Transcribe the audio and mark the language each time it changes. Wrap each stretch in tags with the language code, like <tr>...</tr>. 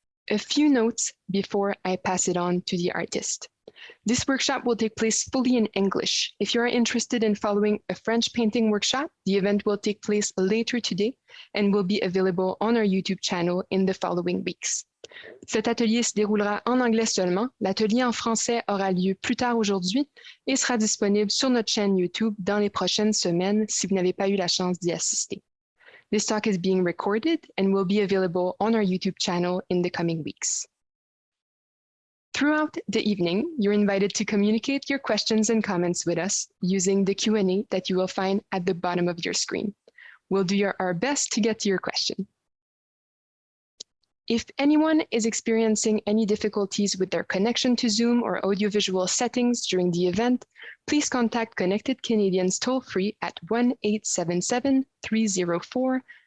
<en>A few notes before I pass it on to the artist. This workshop will take place fully in English. If you are interested in following a French painting workshop, the event will take place later today and will be available on our YouTube channel in the following weeks.</en> <fr>Cet atelier se déroulera en anglais seulement. L'atelier en français aura lieu plus tard aujourd'hui et sera disponible sur notre chaîne YouTube dans les prochaines semaines si vous n'avez pas eu la chance d'y assister.</fr> <en>This talk is being recorded and will be available on our YouTube channel in the coming weeks. Throughout the evening, you're invited to communicate your questions and comments with us using the Q&A that you will find at the bottom of your screen. We'll do our best to get to your question. If anyone is experiencing any difficulties with their connection to Zoom or audiovisual settings during the event, please contact Connected Canadians toll-free at 1-877-304-5813.</en>